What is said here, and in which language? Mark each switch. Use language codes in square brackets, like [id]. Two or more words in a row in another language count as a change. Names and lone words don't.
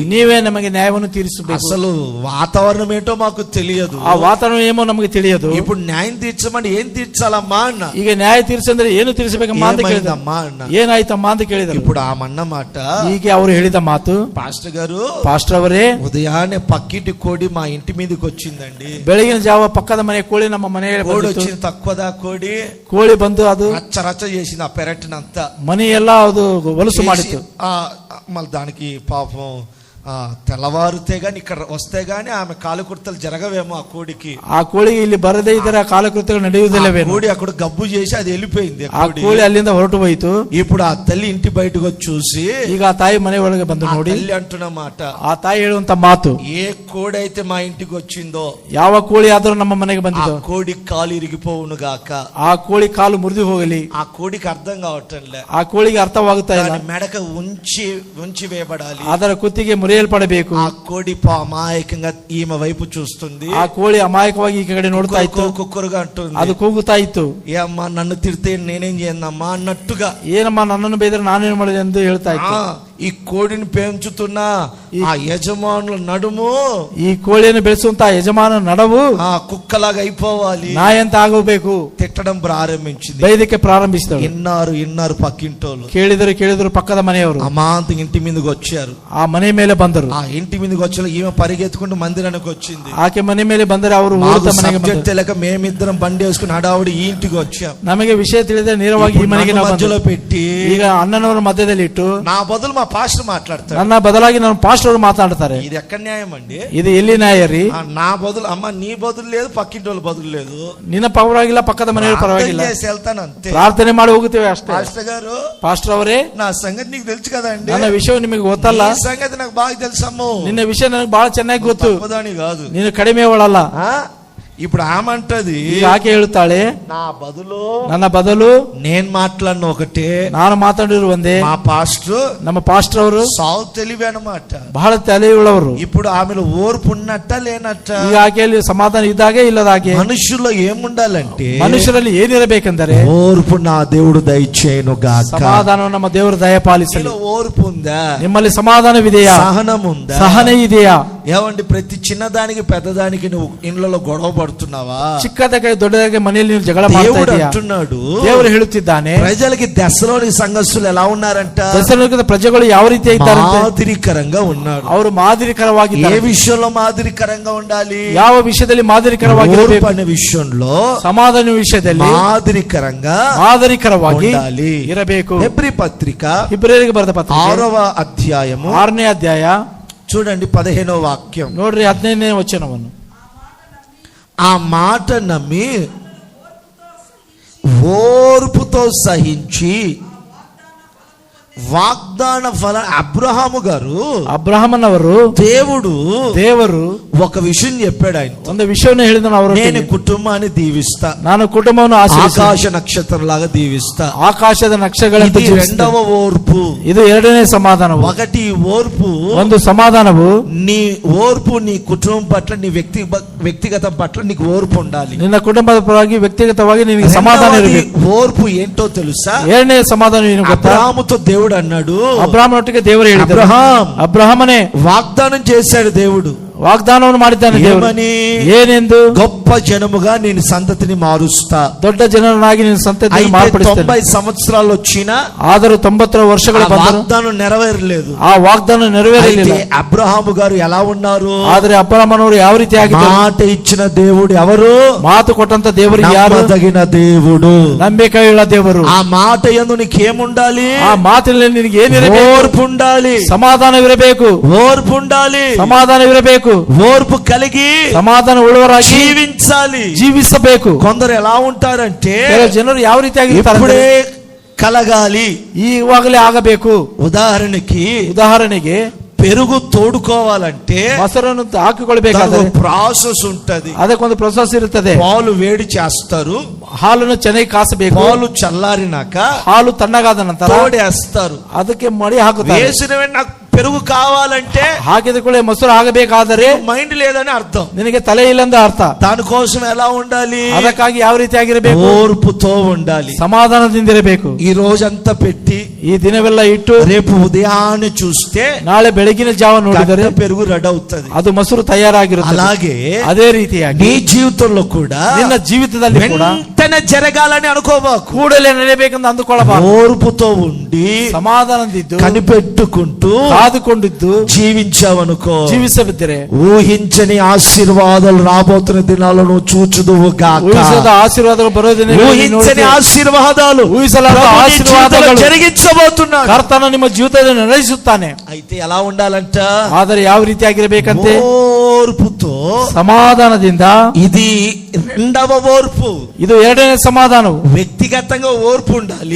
[kn] ನೀವೇ ನಮಗೆ ನ್ಯಾಯವನ್ನು ತೀರಿಸಬೇಕು. [te] అసలు వాతావరణం ఏంటో మాకు తెలియదు. [kn] ಆ ವಾತಾವರಣ ಏನೋ ನಮಗೆ ತಿಳಿಯದು. [te] ఇప్పుడు న్యాయం తీర్చమని ఏం తీర్చాలమ్మా అన్న. [kn] ಈಗ ನ್ಯಾಯ ತೀರಿಸಂದ್ರೆ ಏನು ತೀರಿಸಬೇಕಮ್ಮ ಅಂತ ಕೇಳಿದ. [te] ఏమైందమ్మా అన్న. [kn] ಏನಾಯ್ತಮ್ಮ ಅಂತ ಕೇಳಿದರು. [te] ఇప్పుడు ఆ మన్న మాట, [kn] ಹೀಗೆ ಅವರು ಹೇಳಿದ ಮಾತು, [te] పాస్టర్ గారు [kn] ಪಾಸ್ಟರ್ ಅವರೇ [te] ఉదయాన్నే పక్కింటి కోడి మా ఇంటి మీదకి వచ్చిందండి. [kn] ಬೆಳಗಿನ ಜಾವ ಪಕ್ಕದ ಮನೆ ಕೋಳಿ ನಮ್ಮ ಮನೆಗೆ [te] కోడి [kn] ಬಂದಿತ್ತು. [te] వచ్చింది, తక్కువదా కోడి [kn] ಕೋಳಿ ಬಂದು ಅದು [te] రచ్చ రచ్చ చేసింది ఆ పెరటినంతా. [kn] ಮನೆ ಎಲ್ಲ ಅದು ಹೊಲಸು ಮಾಡಿತ್ತು. [te] మళ్ళీ దానికి పాపం తెల్లవారితే గాని ఇక్కడ వస్తే గాని ఆమె కాలుకుర్తలు జరగవేమో ఆ కోడికి. [kn] ಆ ಕೋಳಿಗೆ ಇಲ್ಲಿ ಬರದೇ ಇದ್ದರೆ ಆ ಕಾಲಕೃತ್ಯಗಳು ನಡೆಯುವುದಿಲ್ಲವೇನು. [te] కోడి అక్కడ గబ్బు చేసి అది వెళ్ళిపోయింది. [kn] ಆ ಕೋಳಿ ಅಲ್ಲಿಂದ ಹೊರಟು ಹೋಯಿತು. [te] ఇప్పుడు ఆ తల్లి ఇంటి బయటకు వచ్చి చూసి, [kn] ಈಗ ಆ ತಾಯಿ ಮನೆ ಒಳಗೆ ಬಂದು ನೋಡಿ [te] తల్లి అంటున్న మాట, [kn] ಆ ತಾಯಿ ಹೇಳುವಂತ ಮಾತು, [te] ఏ కోడి అయితే మా ఇంటికి వచ్చిందో [kn] ಯಾವ ಕೋಳಿ ಆದರೂ ನಮ್ಮ ಮನೆಗೆ [te] ఆ [kn] ಬಂದಿದ್ದು [te] కోడి కాలు ఇరిగిపోవును గాక. [kn] ಆ ಕೋಳಿ ಕಾಲು ಮುರಿದು ಹೋಗಲಿ. [te] ఆ కోడికి అర్థం కావటంలే. [kn] ಆ ಕೋಳಿಗೆ ಅರ್ಥವಾಗುತ್ತಾ ಇಲ್ಲ. [te] దాని మెడక ఉంచి వేయబడాలి. [kn] ಅದರ ಕುತ್ತಿಗೆ ಮುರಿಯಲ್ಪಡಬೇಕು. [te] ఆ కోడి అమాయకంగా ఈమె వైపు చూస్తుంది. [kn] ಆ ಕೋಳಿ ಅಮಾಯಕವಾಗಿ ಈ ಕಡೆ ನೋಡ್ತಾ ಇತ್ತು. [te] కుక్కరుగా అంటుంది, [kn] ಅದು ಕೂಗುತ್ತಾ ಇತ್ತು. [te] ఏ అమ్మా నన్ను తిడితే నేనేం చేయనమ్మా అన్నట్టుగా. [kn] ಏನಮ್ಮ ನನ್ನನ್ನು ಬೈದರೆ ನಾನೇನು ಮಾಡಿದೆ ಎಂದು ಹೇಳ್ತಾ ಇತ್ತು. [te] ఈ కోడిని పెంచుతున్న ఆ యజమానుల నడుము, [kn] ಈ ಕೋಳಿಯನ್ನು ಬೆಳೆಸುವಂತ ಯಜಮಾನ ನಡವು [te] ఆ కుక్కలాగా అయిపోవాలి, [kn] ನಾಯಂತ ಆಗಬೇಕು. [te] తిట్టడం ప్రారంభించింది. [kn] ಬೈದಕ್ಕೆ ಪ್ರಾರಂಭಿಸಿದಳು. [te] ఇన్నారు పక్కింటోళ్ళు. [kn] ಕೇಳಿದರು పಕ್ಕದ మನೆಯವರು. [te] అమాంత ఇంటి మీదకి వచ్చారు. [kn] ಆ మನೆ ಮೇಲೆ ಬಂದರು. [te] ఆ ఇంటి మీదకి వచ్చి ఈమె పరిగెత్తుకుంటూ మందిరానికి వచ్చింది. [kn] ಆಕೆ ಮನೆ ಮೇಲೆ ಬಂದರೆ ಅವರು ಮನೆಗೆ ಬಂದರು. [te] తెలియక మేమిద్దరం బండి వేసుకుని హడావుడి ఈ ఇంటికి వచ్చాం. [kn] ನಮಗೆ ವಿಷಯ ತಿಳಿದರೆ ನೇರವಾಗಿ ಈ ಮನೆಗೆ ನಾವು [te] మధ్యలో పెట్టి [kn] ಈಗ ಅಣ್ಣನವರ ಮಧ್ಯದಲ್ಲಿ ಇಟ್ಟು [te] నా బదులు మా పాస్టర్ మాట్లాడతారు. [kn] ನನ್ನ ಬದಲಾಗಿ ನಾನು ಪಾಸ್టర్ ಅವರು ಮಾತಾಡ್ತಾರೆ. [te] ఇది ఎక్కడ న్యాయం అండి? [kn] ಇದು ಎಲ್ಲಿ ನ್ಯಾಯ ರೀ? [te] నా బదులు అమ్మ నీ బదులు లేదు, పక్కింటి వాళ్ళ బదులు లేదు. [kn] ನಿನ್ನ ಪರವಾಗಿಲ್ಲ, ಪಕ್ಕದ ಮನೆಯವರು ಪರವಾಗಿಲ್ಲ, [te] వెళ్తాను అంతే. [kn] ಪ್ರಾರ್ಥನೆ ಮಾಡಿ ಹೋಗುತ್ತೇವೆ ಅಷ್ಟೇ. [te] పాస్టర్ గారు, [kn] ಪಾಸ್ಟರ್ ಅವರೇ, [te] నా సంగతి నీకు తెలుసు కదండి. [kn] ನನ್ನ ವಿಷಯ ನಿಮಗೆ ಗೊತ್ತಲ್ಲ. [te] ఈ సంగతి నాకు బాగా తెలుసమ్మో. [kn] ನಿನ್ನ ವಿಷಯ ನನಗೆ ಬಹಳ ಚೆನ್ನಾಗಿ ಗೊತ್ತು. [te] తక్కువదాని కాదు, [kn] ನೀನು ಕಡಿಮೆ ಅವಳಲ್ಲ. [te] ఇప్పుడు ఆమంటది, [kn] ಆಕೆ ಹೇಳುತ್ತಾಳೆ, [te] నా బదులు [kn] ನನ್ನ ಬದಲು [te] నేను మాట్లాడిన ఒకటే, [kn] ನಾನು ಮಾತಾಡಿರು ಒಂದೇ. [te] మా పాస్టర్ [kn] ನಮ್ಮ ಪಾಸ್ಟರ್ ಅವರು [te] సావు తెలివి అన్నమాట. [kn] ಬಹಳ ತಲೆಯುಳ್ಳವರು. [te] ఇప్పుడు ఆమెలో ఓర్పు ఉన్నట్ట లేనట్ట? [kn] ಈಗ ಆಕೆಯಲ್ಲಿ ಸಮಾಧಾನ ಇದ್ದಾಗೆ ಇಲ್ಲದಾಗೆ. [te] మనుషుల్లో ఏముండాలంటే, [kn] ಮನುಷ್ಯರಲ್ಲಿ ಏನಿರಬೇಕೆಂದರೆ [te] ఓర్పు నా దేవుడు దయచేయను గాక. [kn] ಸಮಾಧಾನ ನಮ್ಮ ದೇವರು ದಯಪಾಲಿಸಲಿ. [te] ఓర్పు ఉందా? [kn] ನಿಮ್ಮಲ್ಲಿ ಸಮಾಧಾನವಿದೆಯಾ? [te] సహనం ఉందా? [kn] ಸಹನೆ ಇದೆಯಾ? [te] ఏమండి, ప్రతి చిన్నదానికి పెద్దదానికి నువ్వు ఇండ్లలో గొడవ పడుతున్నావా? [kn] ಚಿಕ್ಕದಕ್ಕೆ ದೊಡ್ಡದಕ್ಕೆ ಮನೆಯಲ್ಲಿ ನೀವು ಜಗಳ ಮಾಡ್ತಾ [te] దేవుడు [kn] ಇದೀಯಾ? [te] అంటున్నాడు, [kn] ದೇವರು ಹೇಳುತ್ತಿದ್ದಾನೆ, [te] ప్రజలకి దశలోని సంఘస్థులు ఎలా ఉన్నారంట? [kn] ದೆಸಲೋನಿಕದ ಪ್ರಜೆಗಳು ಯಾವ ರೀತಿ ಇದ್ದಾರೆ? [te] మాదిరికరంగా ఉన్నారు. [kn] ಅವರು ಮಾದರಿಕರವಾಗಿದ್ದಾರೆ. [te] ఏ విషయంలో మాదిరికరంగా ఉండాలి? [kn] ಯಾವ ವಿಷಯದಲ್ಲಿ ಮಾದರಿಕರವಾಗಿರಬೇಕು? [te] అనే విషయంలో, [kn] ಸಮಾಧಾನ ವಿಷಯದಲ್ಲಿ [te] మాదిరికరంగా [kn] ಮಾದರಿಕರವಾಗಿ [te] ఉండాలి [kn] ಇರಬೇಕು. [te] హెబ్రీ పత్రిక [kn] ಇಬ್ರಿಯರಿಗೆ ಬರೆದ ಪತ್ರಿಕೆ [te] 6వ అధ్యాయము [kn] 6ನೇ ಅಧ್ಯಾಯ [te] చూడండి 15వ వాక్యం. [kn] ನೋಡ್ರಿ 15ನೇ ವಚನವನ್ನು. [te] ఆ మాట నమ్మి ఓర్పుతో సహించి వాగ్దాన ఫల అబ్రహాము గారు, [kn] ಅಬ್ರಹಾಮನವರು [te] దేವರು ఒక విషయం చెప్పాడు. ఆయన [kn] ಒಂದು ವಿಷಯವನ್ನು ಹೇಳಿದನು, ಅವರು [te] నేను కుటుంబాన్ని దీవిస్తా, [kn] ನಾನು ಕುಟುಂಬವನ್ನು [te] ఆకాశ నక్షత్రం లాగా దీవిస్తా. [kn] ಆಕಾಶದ ನಕ್ಷೆಗಳಂತೆ [te] ఇది రెండవ ఓర్పు. [kn] ಇದು ಎರಡನೇ ಸಮಾಧಾನವು. [te] ఒకటి ఓర్పు, [kn] ಒಂದು సమాధాನವು [te] నీ ఓర్పు నీ కుటుంబం పట్ల, నీ వ్యక్తిగతం పట్ల నీకు ఓర్పు ఉండాలి. [kn] ನಿನ್ನ ಕುಟುಂಬದ ಪರವಾಗಿ ವ್ಯಕ್ತಿಗತವಾಗಿ ನಿನಗೆ ಸಮಾಧಾನ ಇರಬೇಕು. [te] ఓర్పు ఏంటో తెలుసా? [kn] ಎರಡನೇ ಸಮಾಧಾನ ಏನು ಗೊತ್ತಾ? [te] అబ్రహాముతో దేవుడు అన్నాడు, [kn] ಅಬ್ರಹಾಮನೊಟ್ಟಿಗೆ ದೇವರು ಹೇಳಿದರು, ಅಬ್ರಹಾಮನೇ [te] వాగ్దానం చేశాడు దేవుడు, [kn] ವಾಗ್ದಾನವನ್ನು ಮಾಡಿದ್ದಾನೆ ದೇವರು. ಏನೆಂದು? [te] గొప్ప జనముగా నేను సంతతిని మారుస్తా, [kn] ದೊಡ್ಡ ಜನರನ್ನಾಗಿ ನಿನ್ನ ಸಂತತಿಯನ್ನು ಮಾರ್ಪಡಿಸುತ್ತೇನೆ. [te] 90 సంవత్సరాలు వచ్చినా [kn] ಆದರೂ 90 ವರ್ಷಗಳು ಬಂದರೂ [te] వాగ్దానం నెరవేరలేదు. [kn] ಆ ವಾಗ್ದಾನ ನೆರವೇರಲಿಲ್ಲ. [te] అబ్రహాము గారు ఎలా ఉన్నారు? [kn] ಆದರೆ ಅಬ್ರಹಾಮನವರು ಯಾವ ರೀತಿ ಆಗಿದ್ದಾರೆ? [te] మాట ఇచ్చిన దేవుడు ఎవరు? [kn] ಮಾತು ಕೊಟ್ಟಂತ ದೇವರು ಯಾರು? [te] నమ్మదగిన దేవుడు, [kn] ನಂಬಿಕೆಯುಳ್ಳ ದೇವರು. [te] ఆ మాట యందు నీకేముండాలి? [kn] ಆ ಮಾತಿನಲ್ಲಿ ನಿನಗೆ ಏನಿರಬೇಕು? [te] ఓర్పు ఉండాలి, [kn] ಸಮಾಧಾನವಿರಬೇಕು. [te] ఓర్పు ఉండాలి, [kn] ಸಮಾಧಾನವಿರಬೇಕು. [te] ఓర్పు కలిగి [kn] ಸಮಾಧಾನ ಉಳ್ಳವರಾಗಿ [te] జీవించాలి, [kn] ಜೀವಿಸಬೇಕು. [te] కొందరు ఎలా ఉంటారంటే [kn] ಜನರು ಯಾವ ರೀತಿಯಾಗಿರ್ತಾರೆ? [te] ఇప్పుడే కలగాలి, [kn] ಈವಾಗಲೇ ಆಗಬೇಕು. [te] ఉదాహరణకి పెరుగు తోడుకోవాలంటే [kn] ಮೊಸರನ್ನು ಹಾಕಿಕೊಳ್ಬೇಕಾದ್ರೆ [te] ప్రాసెస్ ఉంటది. [kn] ಅದಕ್ಕೊಂದು ಪ್ರೊಸೆಸ್ ಇರುತ್ತದೆ. [te] పాలు వేడి చేస్తారు, [kn] ಹಾಲನ್ನು ಚೆನ್ನಾಗಿ ಕಾಸಬೇಕು. [te] పాలు చల్లారినాక [kn] ಹಾಲು ತಣ್ಣಗಾದ ನಂತರ [te] తోడేస్తారు, [kn] ಅದಕ್ಕೆ ಮಡಿ ಹಾಕುತ್ತಾರೆ. [te] వేసిన నాకు పెరుగు కావాలంటే, [kn] ಹಾಕಿದ ಕೂಡ ಮೊಸರು ಆಗಬೇಕಾದರೆ [te] మైండ్ లేదని అర్థం, [kn] ನಿನಗೆ ತಲೆ ಇಲ್ಲಂದ ಅರ್ಥ. [te] దానికోసం ఎలా ఉండాలి? [kn] ಅದಕ್ಕಾಗಿ ಯಾವ ರೀತಿ ಆಗಿರಬೇಕು? [te] ఓర్పుతో ఉండాలి, [kn] ಸಮಾಧಾನದಿಂದಿರಬೇಕು. [te] ఈ రోజంతా పెట్టి [kn] ಈ ದಿನವೆಲ್ಲ ಇಟ್ಟು [te] రేపు ఉదయాన్నే చూస్తే [kn] ನಾಳೆ ಬೆಳಗಿನ ಜಾವ ನೋಡಿದರೆ [te] పెరుగు రెడీ అవుతుంది. [kn] ಅದು ಮೊಸರು ತಯಾರಾಗಿರುತ್ತದೆ. [te] అలాగే [kn] ಅದೇ ರೀತಿಯಾಗಿ [te] నీ జీవితంలో కూడా, [kn] ನಿನ್ನ ಜೀವಿತದಲ್ಲಿ ಕೂಡ [te] వెంటనే జరగాలని అనుకోబాకు, [kn] ಕೂಡಲೇ ನಡೆಯಬೇಕೆಂದು ಅಂದುಕೊಳ್ಳಬಾರದು. [te] ఓర్పుతో ఉండి [kn] ಸಮಾಧಾನದಿದ್ದು [te] కనిపెట్టుకుంటూ [kn] ಕಾದುಕೊಂಡಿದ್ದು [te] జీవించావనుకో, [kn] ಜೀವಿಸಬಿದ್ದರೆ [te] ఊహించని ఆశీర్వాదాలు రాబోతున్న దినాల్లో నువ్వు చూచుదువు గాక. [kn] ಊಹಿಸದ ಆಶೀರ್ವಾದಗಳು ಬರೋ ದಿನ [te] ఊహించని ఆశీర్వాదాలు, [kn] ఊహిಸಲಾದ ಆಶೀರ್ವಾದಗಳು [te] జరిగించబోతున్నాడు. [kn] ಕರ್ತನ ನಿಮ್ಮ ಜೀವಿತದಲ್ಲಿ ನಡೆಸುತ್ತಾನೆ. [te] అయితే ఎలా ఉండాలంట? [kn] ಆದರೆ ಯಾವ ರೀತಿಯಾಗಿರಬೇಕಂತೆ? [te] ఓర్పుతో, [kn] ಸಮಾಧಾನದಿಂದ. [te] ఇది రెండవ ఓర్పు. [kn] ಇದು ಎರಡನೇ ಸಮಾಧಾನವು. [te] వ్యక్తిగతంగా ఓర్పు ఉండాలి,